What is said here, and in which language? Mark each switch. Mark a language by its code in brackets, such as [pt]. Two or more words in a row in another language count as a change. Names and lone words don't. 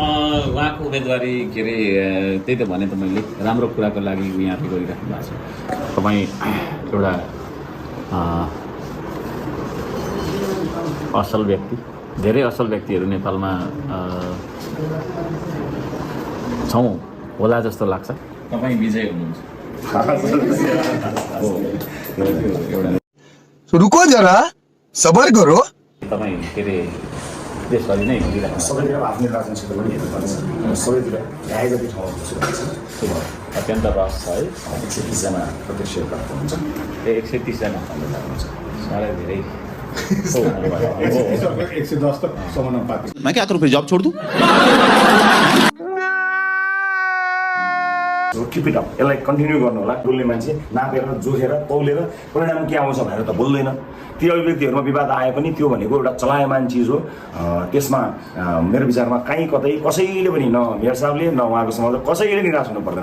[ne] उहाँको उम्मेदवारी के अरे त्यही त भने त मैले, राम्रो कुराको लागि यहाँले गरिराख्नु भएको छ। तपाईँ एउटा असल व्यक्ति, धेरै असल व्यक्तिहरू नेपालमा छौँ होला जस्तो लाग्छ। तपाईँ विजय हुनुहुन्छ। [hi] रुको जरा, सबर करो। [ne] तपाईँ के अरे देशभरि नै घुमिराख्नु, सबैतिर आफ्नो निर्वाचन क्षेत्र पनि हेर्नुपर्छ। सबैतिर भ्याए जति ठाउँमा अत्यन्त रस छ है। 130जना प्रत्यक्ष प्राप्त हुन्छ। 130जना हुन्छ, साह्रै धेरै। [hi] 110 तक समानुपातिक। मैं क्या करूं, फिर जॉब छोड़ दूं? [en] keep it up, [ne] यसलाई कन्टिन्यू गर्नु होला। बोल्ने मान्छे नापेर जोखेर तौलेर परिणाम के आउँछ भनेर त बोल्दैन। ती अभिव्यक्तिहरूमा विवाद आए पनि त्यो भनेको एउटा चलायमान चिज हो। त्यसमा मेरो विचारमा कहीँ कतै कसैले पनि, न मेयर साहबले न उहाँको समाजले कसैले निराश हुनु पर्दैन।